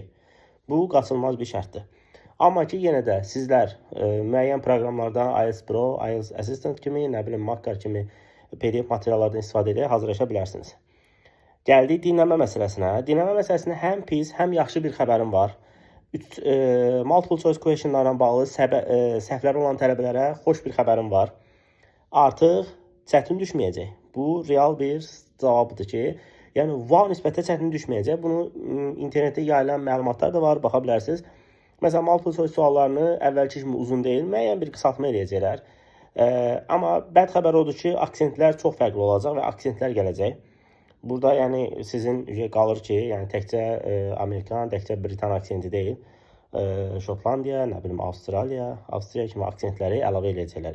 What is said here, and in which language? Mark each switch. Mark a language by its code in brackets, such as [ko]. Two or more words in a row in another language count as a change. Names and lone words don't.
[az] Bu qaçılmaz bir şərtdir. Amma ki, yenə də sizlər müəyyən proqramlardan IELTS Pro, IELTS Assistant kimi, nə bilim, Makkar kimi PDF materiallardan istifadə edərək hazırlaşa bilərsiniz. Gəldik dinləmə məsələsinə. Dinləmə məsələsində həm pis, həm yaxşı bir xəbərim var. [en] Multiple choice questionlarla [az] bağlı səhvləri olan tələbələrə xoş bir xəbərim var. Artıq çətin düşməyəcək. Bu real bir cavabdır ki, yəni wow nisbətdə çətin düşməyəcək. Bunu internetdə yayılan məlumatlar da var, baxa bilərsiniz. Məsələn, [en] multiple choice [az] suallarını əvvəlki kimi uzun deyil, müəyyən bir qısaltma eləyəcəklər. Amma bəd xəbər odur ki, aksentlər çox fərqli olacaq və aksentlər gələcək. Burada yəni sizin qalır ki, yəni təkcə Amerikan, təkcə Britan aksenti deyil. Şotlandiya, nə bilim, Avstriya kimi aksentləri əlavə eləyəcəklər.